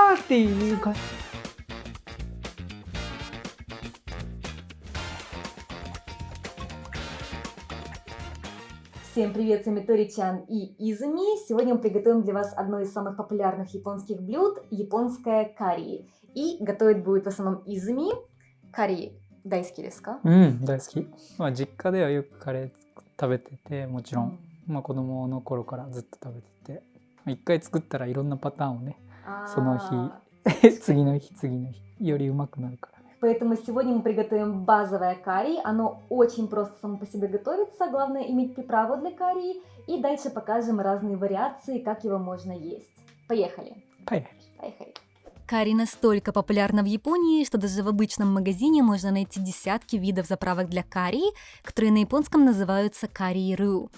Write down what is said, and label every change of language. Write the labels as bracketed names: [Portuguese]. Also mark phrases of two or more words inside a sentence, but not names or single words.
[Japanese] ていうか。 [Russian] Всем привет, с вами Тори-чан и Изуми. Сегодня мы приготовим для вас одно из самых популярных японских блюд – японское карри. И готовить будет в основном Изуми. [Japanese] カレー大好きですか？大好き。実家ではよくカレー食べてて、もちろん、子供の頃からずっと食べてて、一回作ったらいろんなパターンをね、その日、次の日、よりうまくなるからね。 [Russian] Поэтому сегодня мы приготовим базовое карри. Оно очень просто само по себе готовится. Главное иметь приправу для карри. И дальше покажем разные вариации, как его можно есть. Поехали! Поехали! Карри настолько популярна в Японии, что даже в обычном магазине можно найти десятки видов заправок для карри, которые на японском называются карри-ру.